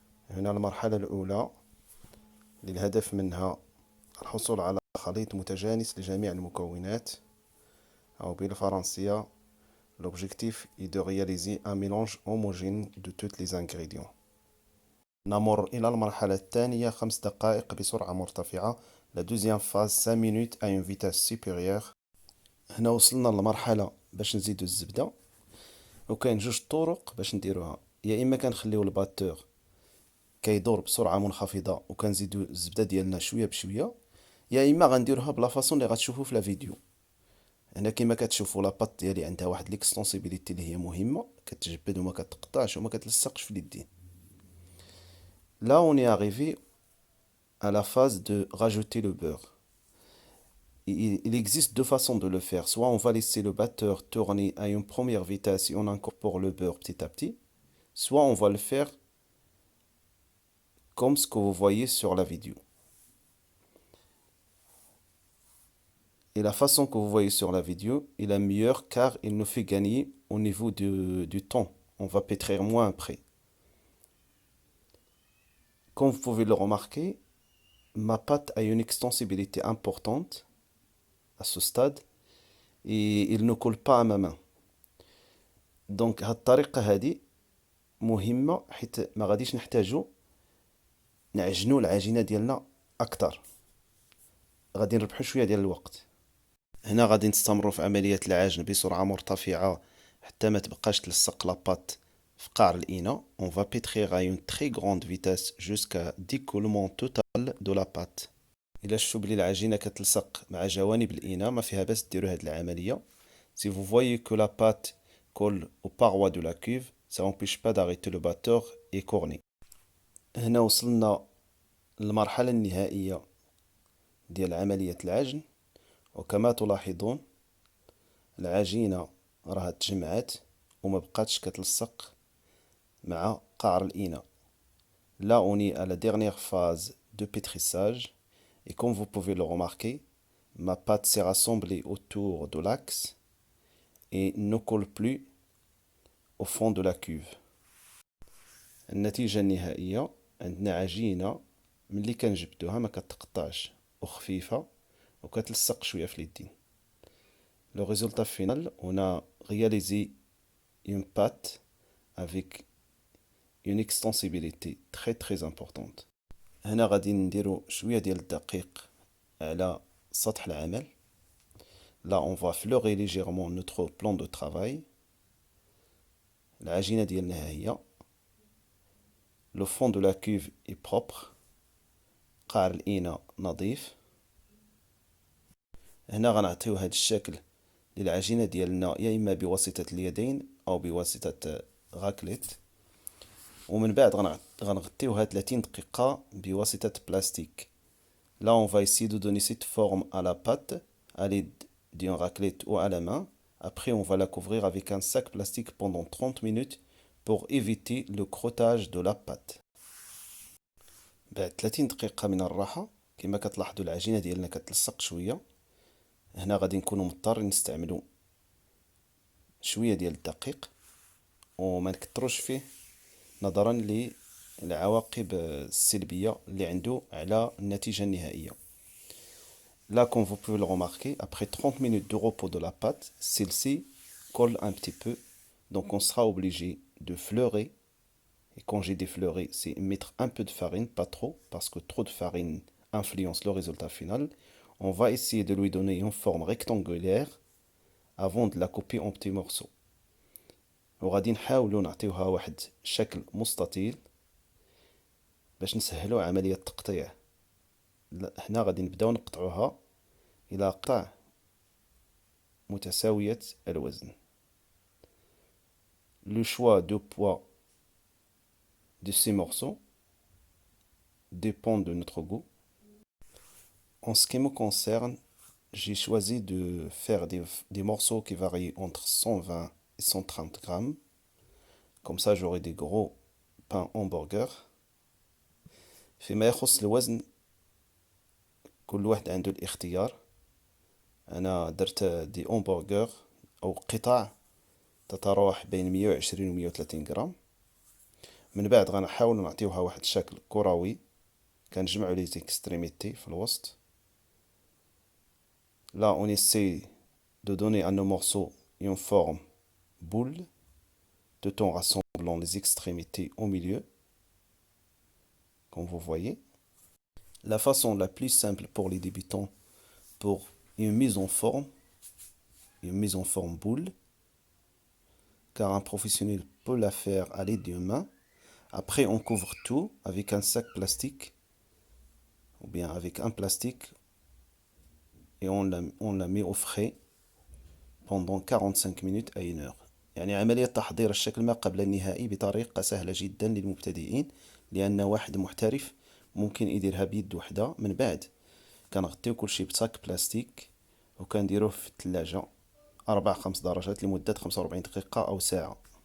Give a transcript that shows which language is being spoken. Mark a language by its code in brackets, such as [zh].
[ar] هنا المرحلة الأولى للهدف منها الحصول على خليط متجانس لجميع المكونات، أو بالفرنسية [fr] l'objectif est de réaliser un mélange homogène de tous les ingrédients. [ar] نمر إلى المرحلة الثانية 5 دقائق بسرعة مرتفعة. [fr] La deuxième phase 5 minutes à une vitesse supérieure. [ar] هنا وصلنا للمرحلة باش نزيدو الزبدة، وكاين جوج طرق باش نديروها. يا اما كنخليو الباتور كيدور بسرعه منخفضه وكنزيدو الزبده ديالنا شويه بشويه، يا اما غنديروها بلا فاصون اللي غتشوفوا في لا فيديو. هنا كما كتشوفوا لاباط ديالي عندها واحد ليكستونسيبيليتي اللي هي مهمه، كتجبد وما كتقطعش وما كتلصقش في اليدين. [fr] Là on est arrivé à la phase de rajouter le beurre. Il existe deux façons de le faire. Soit on va laisser le batteur tourner à une première vitesse et on incorpore le beurre petit à petit, soit on va le faire comme ce que vous voyez sur la vidéo. Et la façon que vous voyez sur la vidéo est la meilleure car il nous fait gagner au niveau du temps. On va pétrir moins après. Comme vous pouvez le remarquer, ma pâte a une extensibilité importante à ce stade et il ne colle pas à ma main. Donc [ar] هاد الطريقة هادي مهمة حيت ما غاديش نحتاجو نعجنو العجينة ديالنا أكتر، غادي نربحو شوية ديال الوقت. هنا غادي نستمروا في عملية العجن بسرعة مرتفعة حتى ما تبقاش تلصق لاباط في قعر الإناء. [fr] On va pétrir à une très grande vitesse jusqu'à découlement total de la pâte. [ar] إلا شفتوا بلي العجينة كتلصق مع جوانب الإناء ما فيها باس ديروا هاد العملية. [fr] Si vous voyez que la pâte colle aux parois de la cuve, ça n'empêche pas d'arrêter le batteur et corner. [ar] هنا وصلنا للمرحلة النهائية ديال عملية العجن، وكما تلاحظون العجينة راها تجمعات وما بقاتش كتلصق مع قعر الإناء. [fr] Là on est à la dernière phase de pétrissage et comme vous pouvez le remarquer, ma pâte s'est rassemblée autour de l'axe et ne colle plus au fond de la cuve. [ar] النتيجة النهائية عندنا عجينة ملي كنجبدوها ما كتقطعش وخفيفة وكتلصق شوية في اليدين. [fr] Le résultat final, on a réalisé une pâte avec une extensibilité très importante. [ar] هنا غادي نديرو شوية ديال الدقيق على سطح العمل. [fr] Là on va fleurer légèrement notre plan de travail. [ar] العجينة ديالنا ها هي. [fr] Le fond de la cuve est propre. [ar] قعر الإناء نظيف. هنا غنعطيو هاد الشكل للعجينة ديالنا يا إما بواسطة اليدين أو بواسطة غاكليت، ومن بعد غنغطيوها 30 دقيقة بواسطة بلاستيك. [fr] Là on va essayer de donner cette forme à la pâte à l'aide d'une raclette ou à la main. Après on va la couvrir avec un sac plastique pendant 30 minutes pour éviter le crottage de la pâte. [ar] بعد 30 دقيقة من الراحة كما كتلاحظوا العجينة ديالنا كتلصق شوية. هنا غادي نكونوا مضطرين نستعملوا شوية ديال الدقيق وما نكتروش فيه نظرا للعواقب السلبية اللي عنده على النتيجة النهائية. [fr] Là, comme vous pouvez le remarquer, après 30 minutes de repos de la pâte, celle-ci colle un petit peu. Donc on sera obligé de fleurer. Et quand j'ai défleuré, c'est mettre un peu de farine, pas trop, parce que trop de farine influence le résultat final. On va essayer de lui donner une forme rectangulaire avant de la couper en petits morceaux. [ar] وغادي نحاولوا نعطيوها واحد شكل مستطيل باش نسهلوا عملية التقطيع. هنا غادي نبداو نقطعوها إلى قطع متساوية الوزن. [fr] Le choix de poids de ces morceaux dépend de notre goût. En ce qui me concerne, j'ai choisi de faire des morceaux qui varient entre 120 et 130 grammes. Comme ça, j'aurai des gros pains hamburger. [ar] فيما يخص الوزن كل واحد عنده الاختيار. أنا درت دي همبرغر أو قطع تتراوح بين 120 و 130 غرام. من بعد غنحاول نعطيوها واحد الشكل كروي كنجمعو لي زيكستريميتي في الوسط. [fr] Là on essaie de donner à nos morceaux une forme boule tout en rassemblant les extrémités au milieu comme vous voyez. La façon la plus simple pour les débutants pour une mise en forme boule, car un professionnel peut la faire à l'aide d'une main. Après on couvre tout avec un sac plastique ou bien avec un plastique et on la met au frais pendant 45 minutes à 1 heure. [ar] يعني عملية تحضير الشكل ما قبل النهائي بطريقة سهلة جدا للمبتدئين، لأن واحد محترف ممكن يديرها بيد وحدة. من بعد كنغطيو كلشي بصاك بلاستيك وكنديروه في الثلاجة 4-5 درجات لمدة 45 دقيقة أو ساعة.